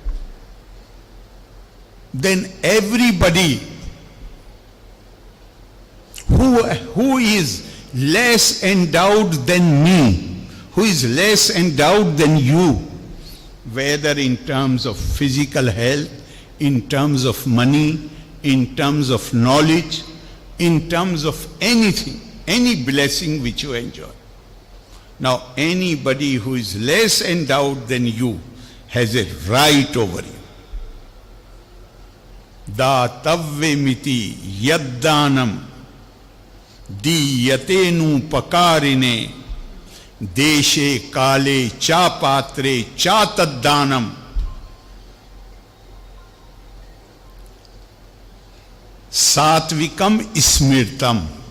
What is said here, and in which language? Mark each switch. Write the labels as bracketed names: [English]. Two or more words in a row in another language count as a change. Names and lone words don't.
[English] then everybody who is less endowed than me, who is less endowed than you, whether in terms of physical health, in terms of money, in terms of knowledge, in terms of anything, any blessing which you enjoy. Now, anybody who is less endowed than you has a right over you. [Sanskrit] दातव्वे मिति यद्दानम् दीयतेनु पकरिने देशे काले च पात्रे च तद्दानम्. सात्विकम् स्मृतम्.